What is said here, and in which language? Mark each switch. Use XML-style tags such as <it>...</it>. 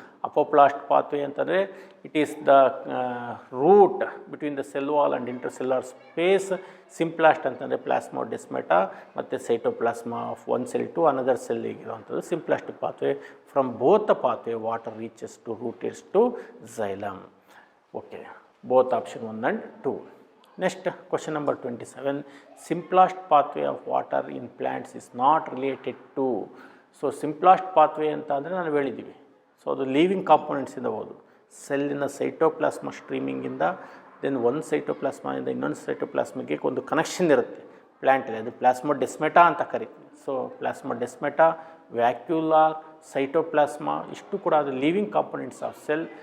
<en>Apoplast pathway ಅಂತಂದರೆ it is the route between the cell wall and intercellular space. Symplast ಅಂತಂದರೆ plasmodesmata ಮತ್ತು cytoplasm of one cell to another ಸೆಲ್ಲಿಗೆ ಇರುವಂಥದ್ದು symplastic pathway. From both the pathway water reaches to rotates to xylem. Okay, both option 1 and 2. Next, question number 27. Simplest pathway of water in plants is not related to.</en> <kn>So simplest pathway ಅಂತ ಅಂದರೆ ನಾನು ಹೇಳಿದ್ದೀವಿ. So ಅದು living ಕಾಂಪೊನೆಂಟ್ಸಿಂದ ಹೋದು ಸೆಲ್ಲಿನ ಸೈಟೋಪ್ಲಾಸ್ಮಾ ಸ್ಟ್ರೀಮಿಂಗಿಂದ then ಒಂದು ಸೈಟೋಪ್ಲಾಸ್ಮಾದಿಂದ ಇನ್ನೊಂದು ಸೈಟೋಪ್ಲಾಸ್ಮಿಗೆ ಒಂದು connection ಇರುತ್ತೆ ಪ್ಲ್ಯಾಂಟಲ್ಲಿ, ಅದು ಪ್ಲಾಸ್ಮೋಡೆಸ್ಮೆಟಾ ಅಂತ ಕರಿತೀವಿ.</kn> <en>so plasmodesmata, vacuolar, cytoplasm</en> <kn>ಇಷ್ಟು ಕೂಡ ಅದು</kn> <en>Living components of cell.</en>